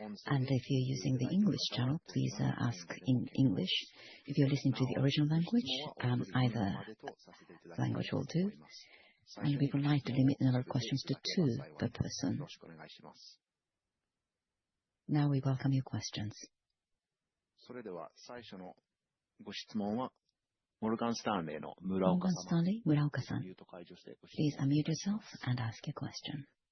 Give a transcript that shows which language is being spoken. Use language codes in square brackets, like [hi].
[en] And if you're using the English channel, please ask in English. If you're listening to the original language, either language will do. And we would like to limit the number of questions to 2 per person. Now we welcome your questions. [ja] それでは最初のご質問はモルガンスタンレーの村岡様。村岡さん。 [en] Please unmute yourself and ask your question.